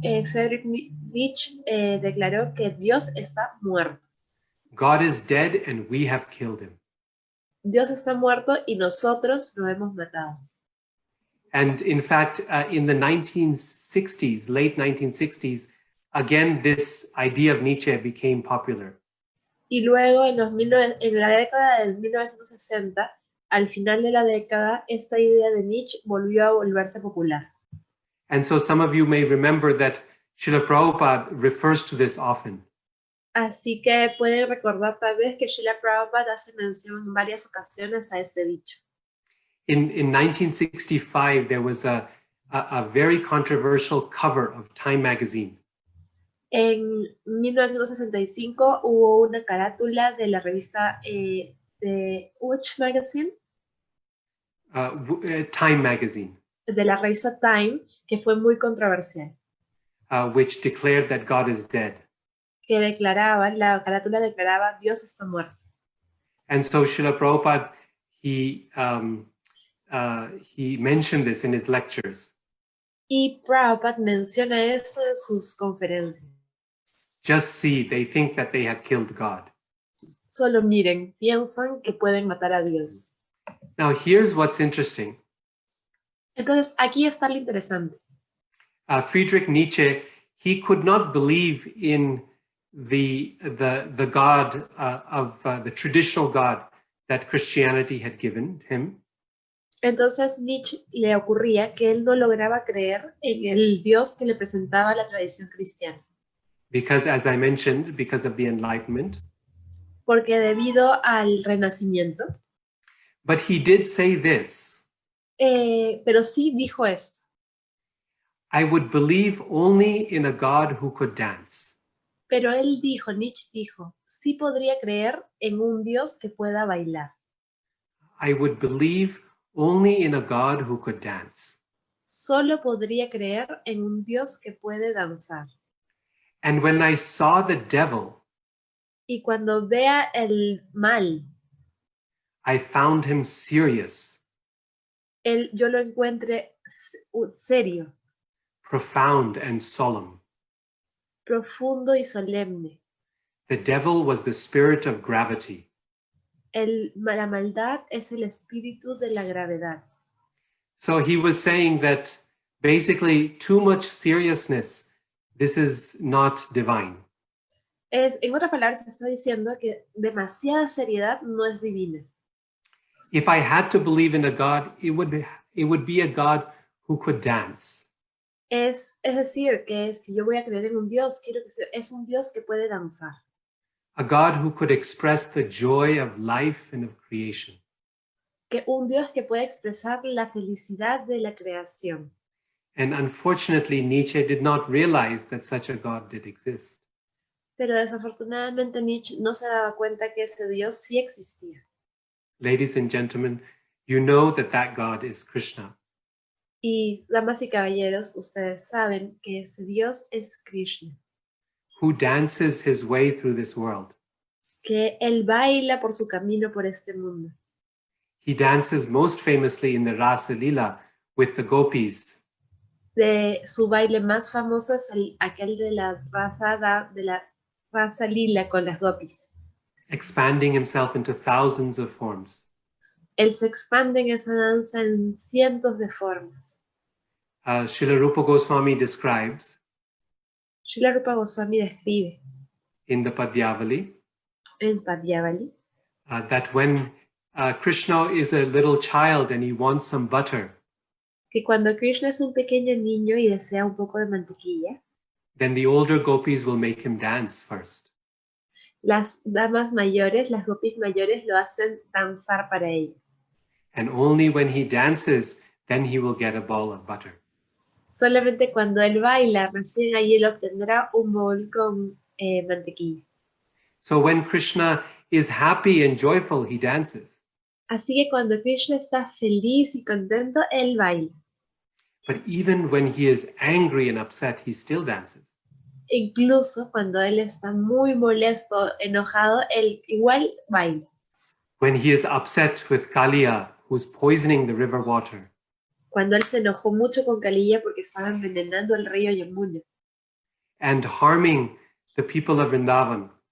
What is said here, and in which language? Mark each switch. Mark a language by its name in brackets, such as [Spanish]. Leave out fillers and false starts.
[Spanish] Friedrich Nietzsche declaró que Dios está muerto. [English] God is dead and we have killed him. [Spanish] Dios está muerto y nosotros lo hemos matado. [English] And in fact, in the 1960s, late 1960s, again, this idea of Nietzsche became popular. [Spanish] Y luego en la década de 1960, al final de la década, esta idea de Nietzsche volvió a volverse popular. [English] And so some of you may remember that Srila Prabhupada refers to this often. [Spanish] Así que pueden recordar tal vez que Srila Prabhupada hace mención en varias ocasiones a este dicho. [English] In 1965, there was a very controversial cover of Time magazine. [Spanish] En 1965 hubo una carátula de la revista de [English] which magazine? Time magazine. [Spanish] De la revista Time, que fue muy controversial. [English] Which declared that God is dead. [Spanish] Que la carátula declaraba Dios está muerto. [English] And so Srila Prabhupada, he mentioned this in his lectures. [Spanish] Y Prabhupada menciona eso en sus conferencias. [English] Just see, they think that they have killed God. [Spanish] Solo miren, piensan que pueden matar a Dios. [English] Now here's what's interesting. [Spanish] Entonces, aquí está lo interesante. [English] Friedrich Nietzsche, he could not believe in the God of the traditional God that Christianity had given him. [Spanish] Entonces Nietzsche le ocurría que él no lograba creer en el Dios que le presentaba la tradición cristiana. [English] Because, as I mentioned, because of the Enlightenment. [Spanish] Porque debido al Renacimiento. [English] But he did say this. [Spanish] Pero sí dijo esto. [English] I would believe only in a God who could dance. [Spanish] Pero él dijo, Nietzsche dijo, sí podría creer en un Dios que pueda bailar. [English] I would believe only in a God who could dance. [Spanish] Solo podría creer en un Dios que puede danzar. [English] And when I saw the devil, [Spanish] y cuando vea el mal, [English] I found him serious, [Spanish] yo lo encuentre serio, [English] profound, and solemn. [Spanish] profundo y solemne. [English] The devil was the spirit of gravity. [Spanish] La maldad es el espíritu de la gravedad. [English] So he was saying that basically too much seriousness, this is not divine. [Spanish] En otras palabras, está diciendo que demasiada seriedad no es divina. [English] If I had to believe in a God, it would be a God who could dance. [Spanish] Es decir, que si yo voy a creer en un Dios, quiero que es un Dios que puede danzar. [English] A God who could express the joy of life and of creation. [Spanish] Que un Dios que puede expresar la felicidad de la creación. [English] And unfortunately, Nietzsche did not realize that such a God did exist. [Spanish] Pero desafortunadamente Nietzsche no se daba cuenta que ese Dios sí existía. [English] Ladies and gentlemen, you know that that God is Krishna. [Spanish] Y damas y caballeros, ustedes saben que ese Dios es Krishna. [English] Who dances his way through this world. [Spanish] Que él baila por su camino por este mundo. [English] He dances most famously in the Rasa Lila with the gopis. [Spanish] De su baile más famoso es aquel de la raza lila con las gopis. [English] Expanding himself into thousands of forms. [Spanish] Él se expande en esa danza en cientos de formas. [English] Srila Rupa Goswami describes [Spanish] Srila Rupa Goswami describe [English] in the Padyavali [Spanish] en Padyavali [English] that when Krishna is a little child and he wants some butter, [Spanish] que cuando Krishna es un pequeño niño y desea un poco de mantequilla, [English] then the older gopis will make him dance first. [Spanish] las damas mayores, las gopis mayores lo hacen danzar para ellas. [English] And only when he dances, then he will get a ball of butter. [Spanish] Solamente cuando él baila, recién ahí él obtendrá un bol con mantequilla. [English] So when Krishna is happy and joyful, he dances. [Spanish] Así que cuando Krishna está feliz y contento, él baila. [English] But even when he is angry and upset, he still dances. [Spanish] Incluso cuando él está muy molesto, enojado, él igual baila. [English] When he is upset with Kaliya, who's poisoning the river water, [Spanish] Cuando él se enojó mucho con Kaliya porque estaba envenenando el río Yamuna [English] and harming the people of Vrindavan,